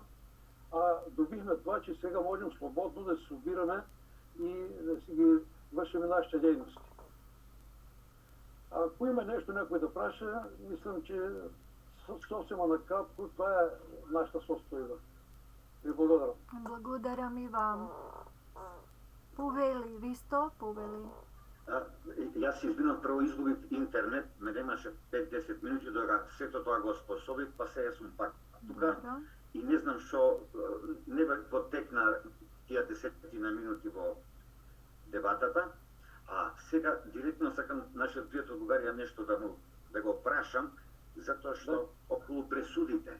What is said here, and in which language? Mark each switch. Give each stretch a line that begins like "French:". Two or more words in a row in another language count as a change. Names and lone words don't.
Bulgarian: Добихме това, че сега можем свободно да се събираме и да си ги вършим нашите дейности. Ако има нещо някой да праша, мислям, че съвсем накратко, това е нашата состояние. Ви благодаря.
Macedonian: Благодарам и вам. Повели, Ристо, повели. Јас се избинав прво изгубив интернет, ме немаше 5-10 минути дога сето тоа го способив, па сега сум пак тука и не знам што не потекна тие 10 минути во дебатата, а сега директно сакам нашиот пријател Бугарија нешто да го прашам, затоа што околу пресудите.